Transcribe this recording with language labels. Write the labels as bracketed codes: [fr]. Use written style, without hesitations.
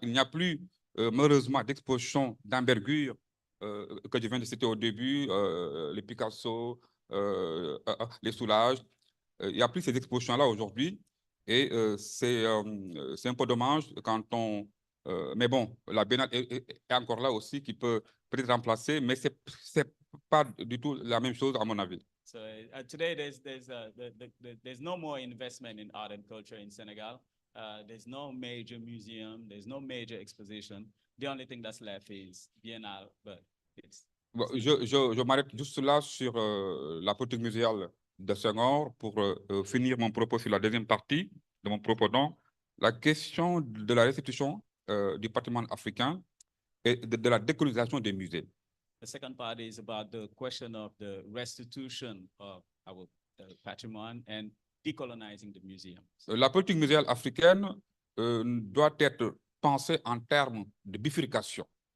[fr] Il n'y a plus malheureusement d'exposition d'envergure que je viens de citer au début, les Picasso, les Soulages. Il n'y a plus ces expositions-là aujourd'hui et c'est un peu dommage quand on... mais bon, la Biennale est encore là aussi qui peut peut-être remplacer, mais ce n'est pas du tout la même chose à mon avis. [en] So today there's no more investment in art and culture in Senegal. There's no major museum, there's no major exposition. The only thing that's left is Biennale, but it's... [fr] Bon, je m'arrête juste là sur la politique muséale de Senghor pour finir mon propos sur la deuxième partie de mon propos. Donc, la question de la restitution du patrimoine africain et de la décolonisation des musées. [en] The second part is about the question of the restitution of our patrimoine and decolonizing the museums. [fr] La politique muséale africaine doit être pensée en termes de bifurcation.